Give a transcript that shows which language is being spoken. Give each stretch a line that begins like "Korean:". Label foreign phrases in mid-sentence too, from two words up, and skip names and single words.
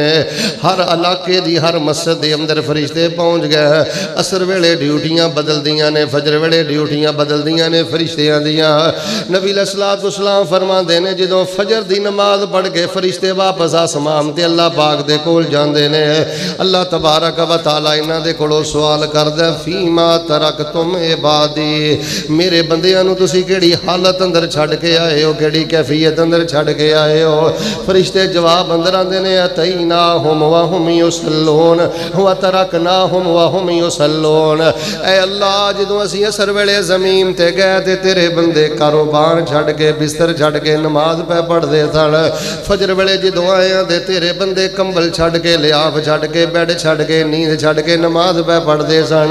Punjabi: ہر علاقے دی ہر مسجد کے اندر فرشتے پہنچ گئے. عصر ویلے ڈیوٹیاں بدلدیاں نے، فجر ویلے ڈیوٹیاں بدلدیاں نے فرشتیاں دیاں. نبی
Arabic: عليه الصلاة والسلام
Punjabi: فرماتے نے، جو فجر دی نماز پڑھ کے فرشتے واپس آسمان تے اللہ پاک دے کول جاتے نے. اللہ
Arabic: تبارك وتعالى
Punjabi: انہاں دے کولوں سوال کردا,
Arabic: فيما تركتم عبادي,
Punjabi: میرے بندیاں نوں تسی کیڑی حالت اندر چھڑ کے آئے ہو، کیڑی کیفیت اندر چھڑ کے آئے ہو. فرشتے جواب اندر آندے نے,
Arabic: أتيناهم وهم يصلون وتركناهم وهم يصلون.
Punjabi: اے اللہ جدوں اسیں عصر ویلے زمین تے گئے تے تیرے بندے کاروبار چھڑ کے بستر چھڑ کے نماز پے پڑھتے سن. فجر ویلے جو آئے دے تیرے بندے کمبل چھڑ کے، لحاف چھڑ کے، بیڈ چھڑ کے، نیند چھڑ کے نماز پے پڑھتے سن.